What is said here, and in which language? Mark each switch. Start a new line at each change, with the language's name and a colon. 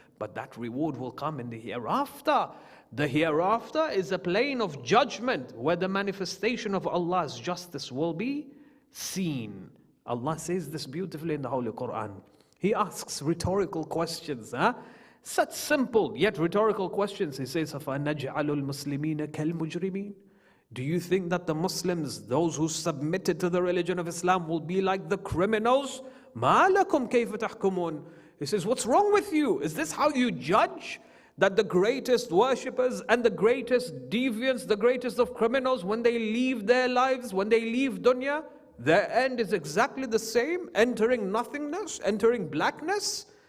English: But that reward will come in the hereafter. The hereafter is a plane of judgment where the manifestation of Allah's justice will be seen. Allah says this beautifully in the Holy Quran. He asks rhetorical questions. Such simple yet rhetorical questions. He says,
Arabic: أَفَنَجْعَلُ الْمُسْلِمِينَ كَالْمُجْرِمِينَ?
English: Do you think that the Muslims, those who submitted to the religion of Islam, will be like the criminals?
Arabic: مَا لَكُمْ كَيْفَ تَحْكُمُونَ?
English: He says, what's wrong with you? Is this how you judge? That the greatest worshippers and the greatest deviants, the greatest of criminals, when they leave their lives, when they leave dunya, their end is exactly the same, entering nothingness, entering blackness?